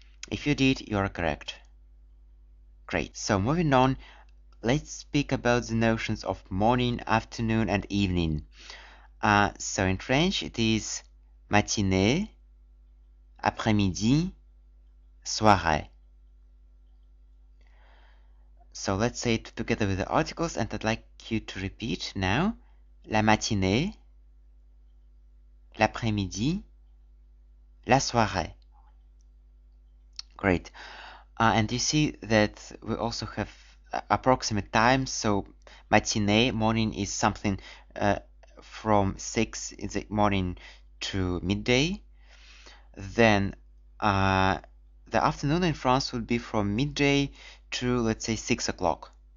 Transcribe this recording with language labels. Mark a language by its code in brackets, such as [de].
[en] If you did, you are correct. Great. So moving on, let's speak about the notions of morning, afternoon, and evening. So in French, it is [fr] matinée, après-midi, soirée. [en] So let's say it together with the articles, and I'd like you to repeat now. [fr] La matinée, l'après-midi, la soirée. [en] Great. And you see that we also have approximate times. So matinee, morning, is something from 6 in the morning to midday. Then the afternoon in France would be from midday to, let's say, 6 o'clock.